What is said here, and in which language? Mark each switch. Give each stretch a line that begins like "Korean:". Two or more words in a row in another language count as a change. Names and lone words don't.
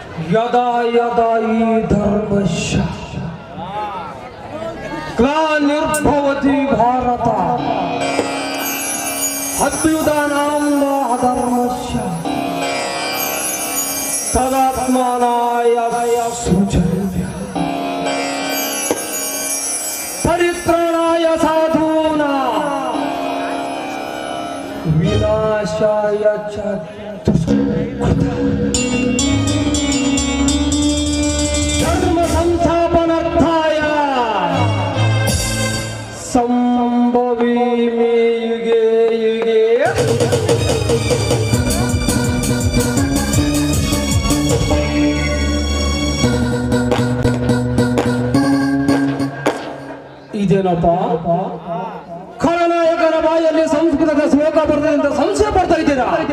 Sanskrit: ಯದಾ ಯದಾ ಈ ಧರ್ಮಶ್ಯ ಗ್ಲಾನಿರ್ಭವತಿ ಭಾರತ ಅಭ್ಯುದನಾಂ ಅಧರ್ಮಶ್ಯ ತದಾತ್ಮನಾಯ ಸುಜನ್ಯ ಪರಿತ್ರಾಣಾಯ ಸಾಧೂನಾಂ ವಿನಾಶಾಯ ಚ ಧರ್ಮ ಸಂಸ್ಥಾಪನಾರ್ಥಾಯ ಸಂಭವಿಮಿ ಯುಗೆ ಯುಗೆ.
Kannada: ಇದೇನಪ್ಪ ಖಳನಾಯಕನ ಬಾಯಲ್ಲಿ ಸಂಸ್ಕೃತದ ಶ್ಲೋಕ ಬರ್ತದೆ ಅಂತ ಸಂಶಯ ಪಡ್ತಾ ಇದ್ದೀರಾ?